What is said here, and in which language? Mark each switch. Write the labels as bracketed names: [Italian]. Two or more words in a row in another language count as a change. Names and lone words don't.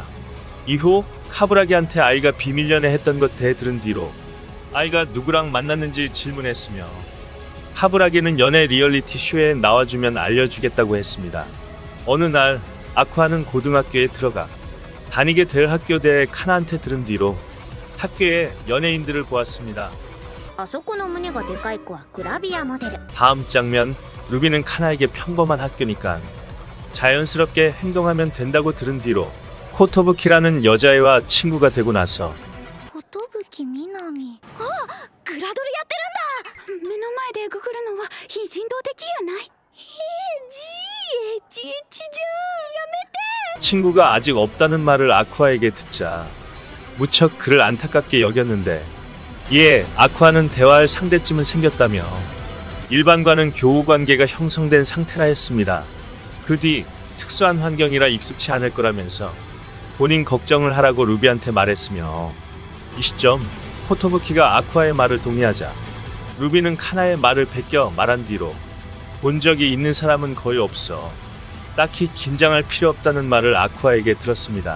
[Korean] 이후 카브라기한테 아이가 비밀 연애했던 것 대해 들은 뒤로 아이가 누구랑 만났는지 질문했으며 카브라기는 연애 리얼리티 쇼에 나와주면 알려주겠다고 했습니다. 어느 날 아쿠아는 고등학교에 들어가 다니게 될 학교 대해 카나한테 들은 뒤로 학교에 연예인들을 보았습니다. [Japanese] あそこの胸がでかい子はグラビアモデル。 [Korean] 다음 장면, 루비는 카나에게 평범한 학교니까 자연스럽게 행동하면 된다고 들은 뒤로 코토부키라는 여자애와 친구가 되고 나서 [Japanese] 寿みなみ。あ、グラドルやってるんだ。目の前でググるのは非人道的やない。エッチじゃん。やめて。 [Korean] 친구가 아직 없다는 말을 아쿠아에게 듣자 무척 그를 안타깝게 여겼는데 이에 아쿠아는 대화할 상대쯤은 생겼다며 일반과는 교우 관계가 형성된 상태라 했습니다. 그 뒤 특수한 환경이라 익숙치 않을 거라면서 본인 걱정을 하라고 루비한테 말했으며 이 시점 코토부키가 아쿠아의 말을 동의하자 루비는 카나의 말을 베껴 말한 뒤로 본 적이 있는 사람은 거의 없어 딱히 긴장할 필요 없다는 말을 아쿠아에게 들었습니다.